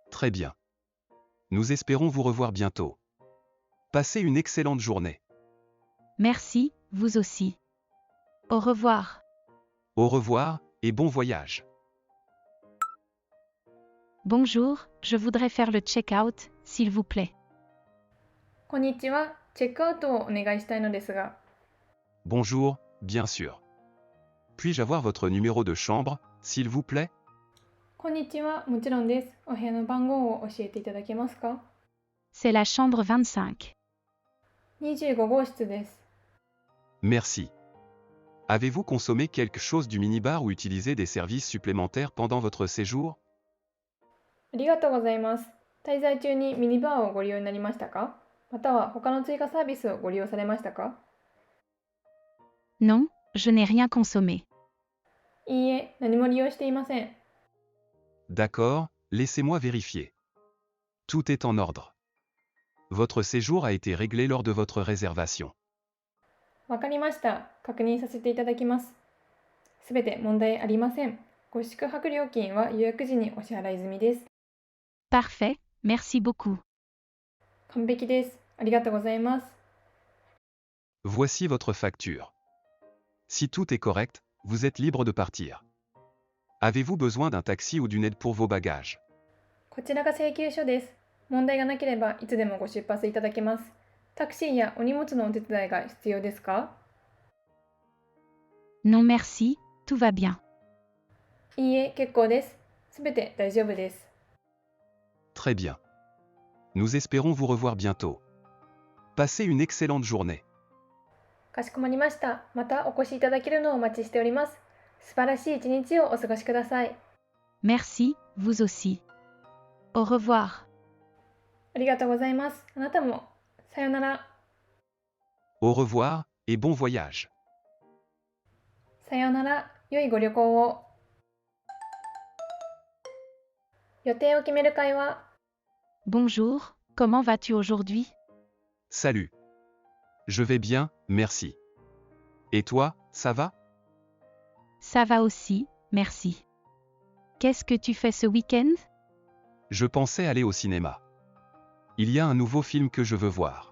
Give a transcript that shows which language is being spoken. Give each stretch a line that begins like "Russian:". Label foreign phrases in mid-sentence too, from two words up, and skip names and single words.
French: Nous espérons vous revoir bientôt. Passez une excellente journée. Merci, vous aussi. Au revoir. Au revoir, et bon voyage. Bonjour, je voudrais faire le check-out, s'il vous plaît.
Japanese: こんにちは。チェックアウトをお願いしたいのですが。
French: Bonjour, bien sûr. Puis-je avoir votre numéro de chambre, s'il vous plaît?
Japanese: こんにちは。もちろんです。お部屋の番号を教えていただけますか？
French: C'est la chambre 25.
Japanese: 25 号室です。
French: Merci. Avez-vous consommé quelque chose du minibar ou utilisé des services supplémentaires pendant votre séjour?
Japanese: ありがとうございます。滞在中にミニバーをご利用になりましたか？または他の追加サービスをご利用されましたか？
French: Non, je n'ai rien consommé.
Japanese: いいえ、何も利用していません。
French: D'accord, laissez-moi vérifier. Tout est en ordre. Votre séjour a été réglé lors de votre réservation.
Japanese: わかりました。確認させていただきます。すべて問題ありません。ご宿泊料金は予約時にお支払い済みです。
French: Parfait, merci beaucoup.
Japanese: 完璧です。ありがとうございます。
French: Voici votre facture. Si tout est correct, vous êtes libre de partir. Avez-vous besoin d'un taxi ou d'une aide pour vos bagages?
Japanese: こちらが請求書です。問題がなければいつでもご出発いただけます。タクシーやお荷物のお手伝いが必要ですか？
French: Non merci, tout va bien.
Japanese: いいえ、結構です。すべて大丈夫です。
French: Très bien. Nous espérons vous revoir bientôt. Passez une excellente journée.
Japanese: かしこまりました。またお越しいただけるのをお待ちしております。素晴らしい一日をお過ごしください。
French: Merci, vous aussi. Au revoir.
Japanese: ありがとうございます。あなたも。さようなら。
French: Au revoir, et bon voyage.
Japanese: さようなら。良いご旅行を。予定を決める会話。
French: Bonjour, comment vas-tu aujourd'hui? Salut. Je vais bien, merci. Et toi, ça va? Ça va aussi, merci. Qu'est-ce que tu fais ce week-end? Je pensais aller au cinéma. Il y a un nouveau film que je veux voir.